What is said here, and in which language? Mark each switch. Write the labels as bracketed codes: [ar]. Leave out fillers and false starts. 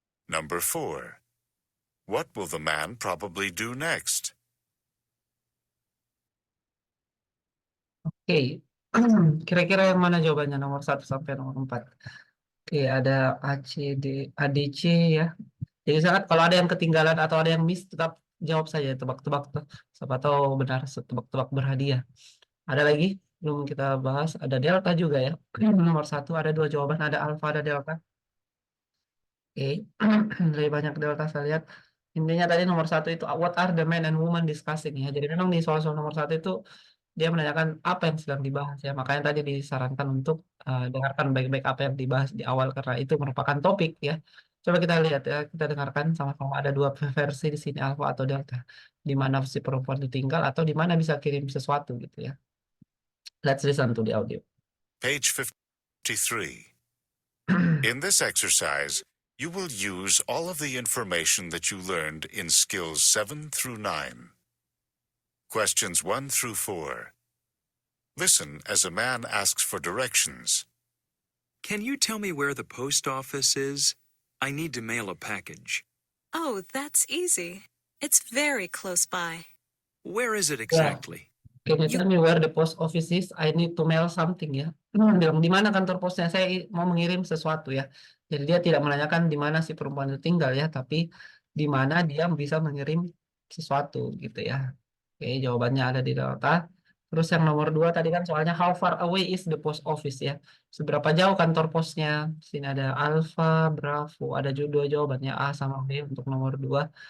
[en] Number 4. What will the man probably do next? [id] Oke, kira-kira yang mana jawabannya nomor 1 sampai nomor 4? Oke, ada A, C, D, A, D, C ya. Jadi saat kalau ada yang ketinggalan atau ada yang miss, tetap jawab saja, tebak-tebak tuh. Siapa tahu benar, tebak-tebak berhadiah. Ada lagi? Belum kita bahas, ada delta juga ya. Nomor 1 ada 2 jawaban, ada alfa, ada delta. Oke, lebih banyak delta saya lihat. Intinya tadi nomor 1 itu [en] what are the men and women discussing [id] ya. Jadi memang di soal-soal nomor 1 itu dia menanyakan apa yang sedang dibahas ya. Makanya tadi disarankan untuk dengarkan baik-baik apa yang dibahas di awal karena itu merupakan topik ya. Coba kita lihat ya, kita dengarkan sama-sama ada 2 versi di sini alfa atau delta. Di mana si perempuan ditinggal atau di mana bisa kirim sesuatu gitu ya. [en] Let's listen to the audio. Page 53. In this exercise, you will use all of the information that you learned in skills 7 through 9. Questions 1 through 4. Listen as a man asks for directions. Can you tell me where the post office is? I need to mail a package. Oh, that's easy. It's very close by. Where is it exactly? Can you tell me where the post office is? I need to mail something ya. [id] Bilang di mana kantor posnya? Saya mau mengirim sesuatu ya. Jadi dia tidak menanyakan di mana si perempuan itu tinggal ya, tapi di mana dia bisa mengirim sesuatu gitu ya. Oke, jawabannya ada di delta. Terus yang nomor 2 tadi kan soalnya [en] how far away is the post office [id] ya. Seberapa jauh kantor posnya? Sini ada alpha, bravo, ada juga 2 jawabannya A sama B untuk nomor 2.